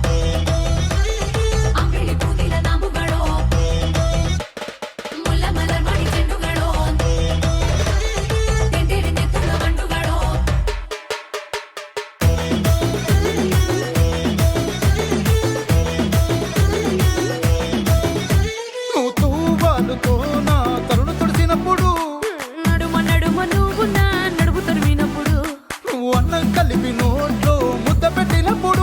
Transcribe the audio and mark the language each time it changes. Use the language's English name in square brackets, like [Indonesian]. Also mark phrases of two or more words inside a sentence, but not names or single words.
[Malayalam] അമ്പിളി കൂദില നാമ്പുകളോ മുല്ല മലർമണി ചെണ്ടുകളോ തെണ്ടെരെ നെത്തുങ്ങ മണ്ടുകളോ [Telugu] నువ్వు తూవాలుతో నా తరుణు తుడిచినప్పుడు నడుమ నువ్వు నా నడుము తరిమినప్పుడు నువ్వు అన్నం కలిపి నోట్లో ముద్ద పెట్టినప్పుడు